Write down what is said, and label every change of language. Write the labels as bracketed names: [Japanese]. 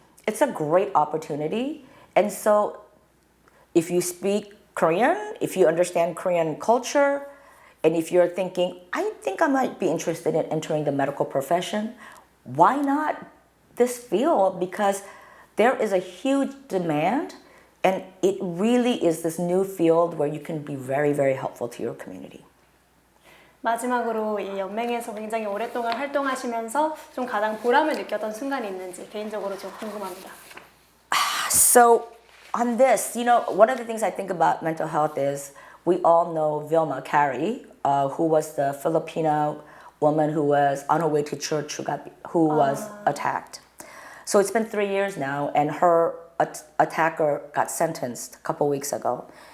[English] It's a great opportunity. And so if you speak Korean, if you understand Korean culture, and if you're thinking, I think I might be interested in entering the medical profession, why not this field? Because there is a huge demand, and it really is this new field where you can be very helpful to your community. [Korean] 마지막으로 이 연맹에서 굉장히 오랫동안 활동하시면서 좀 가장 보람을 느꼈던 순간이 있는지 개인적으로 좀 궁금합니다. [English] So on this, one of the things I think about mental health is we all know Vilma Carey, who was the Filipino woman who was on her way to church who was attacked. So it's been 3 years now, and her attacker got sentenced a couple weeks ago.